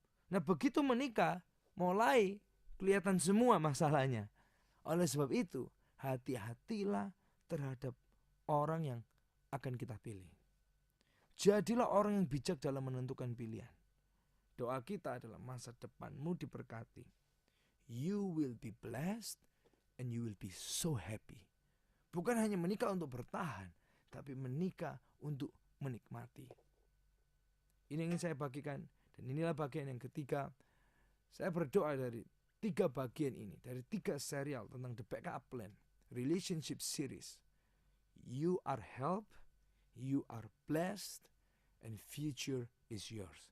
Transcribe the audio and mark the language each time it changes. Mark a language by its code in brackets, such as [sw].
[id] Nah begitu menikah mulai kelihatan semua masalahnya. Oleh sebab itu hati-hatilah terhadap orang yang akan kita pilih. Jadilah orang yang bijak dalam menentukan pilihan. Doa kita adalah masa depanmu diberkati. [en] You will be blessed and you will be so happy. [id] Bukan hanya menikah untuk bertahan, tapi menikah untuk menikmati. Ini yang ingin saya bagikan. Dan inilah bagian yang ketiga. Saya berdoa dari 3 bagian ini. Dari 3 serial tentang The Backup Plan. Relationship Series. [en] You are helped, you are blessed, and future is yours.